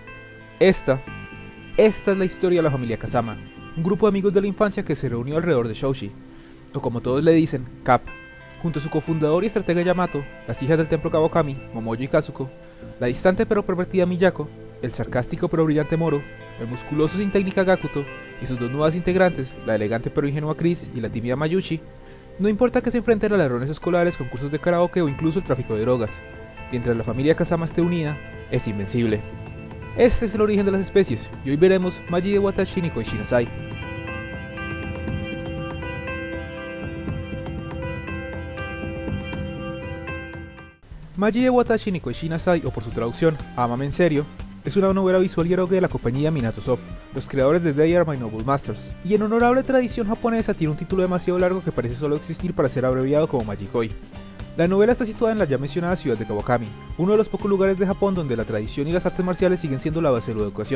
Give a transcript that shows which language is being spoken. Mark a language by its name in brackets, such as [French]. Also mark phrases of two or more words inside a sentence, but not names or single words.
[Spanish] Esta es la historia de la familia Kazama, un grupo de amigos de la infancia que se reunió alrededor de Shoji, o como todos le dicen, Cap, junto a su cofundador y estratega Yamato, las hijas del templo Kawakami, Momoyo y Kazuko, la distante pero pervertida Miyako, el sarcástico pero brillante Moro, el musculoso sin técnica Gakuto, y sus dos nuevas integrantes, la elegante pero ingenua Chris y la tímida Mayuchi. No importa que se enfrenten a ladrones escolares, concursos de karaoke o incluso el tráfico de drogas, mientras la familia Kazama esté unida, es invencible. Este es el origen de las especies, y hoy veremos Maji de Watashi ni Koichi Nasai. Maji de Watashi ni Koichi Nasai, o por su traducción, Ámame en serio, es una novela visual y eroge de la compañía Minato Soft, los creadores de They Are My Noble Masters, y en honorable tradición japonesa tiene un título demasiado largo que parece solo existir para ser abreviado como Magikoi. La novela está situada en la ya mencionada ciudad de Kawakami, uno de los pocos lugares de Japón donde la tradición y las artes marciales siguen siendo la base de la educación.